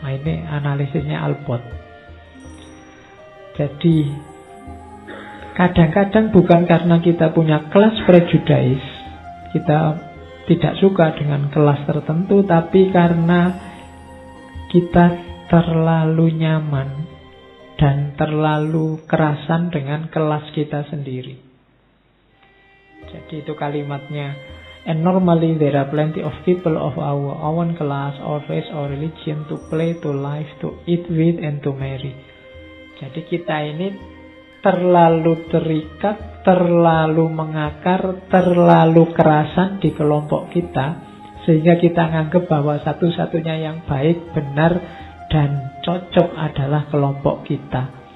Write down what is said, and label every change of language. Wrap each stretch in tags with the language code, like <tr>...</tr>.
<id>Nah, ini analisisnya Alport. Jadi kadang-kadang bukan karena kita punya kelas prejudice, kita tidak suka dengan kelas tertentu, tapi karena kita terlalu nyaman dan terlalu kerasan dengan kelas kita sendiri. Jadi itu kalimatnya.</id> <en>And normally there are plenty of people of our own class or race or religion to play, to live, to eat with, and to marry.</en> <id>Jadi kita ini terlalu terikat, terlalu mengakar, terlalu kerasan di kelompok kita, sehingga kita menganggap bahwa satu-satunya yang baik, benar, dan cocok adalah kelompok kita.</id>